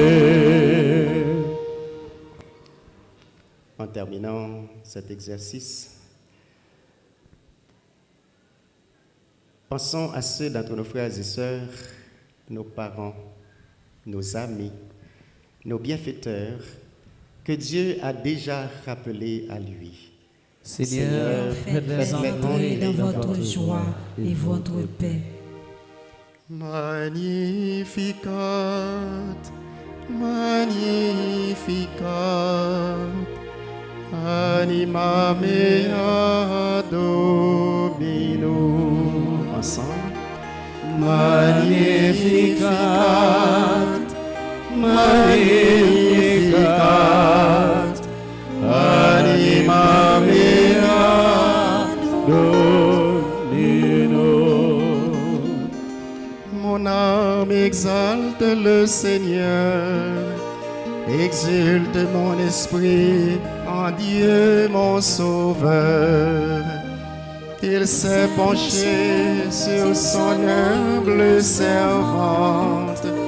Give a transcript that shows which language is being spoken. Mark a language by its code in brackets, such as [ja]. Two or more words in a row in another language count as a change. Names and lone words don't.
[fr] En terminant cet exercice, pensons à ceux d'entre nos frères et sœurs, nos parents, nos amis, nos bienfaiteurs, que Dieu a déjà rappelés à lui. Seigneur, faites-les entrer dans votre joie et votre paix. [la] Magnificat, Magnificat, Anima mea Domino. [fr] Ensemble. [la] Magnificat, Magnificat, Anima mea Domino. [fr] Mon âme exalte le Seigneur, exulte mon esprit en Dieu mon Sauveur. Il s'est penché sur son humble servante.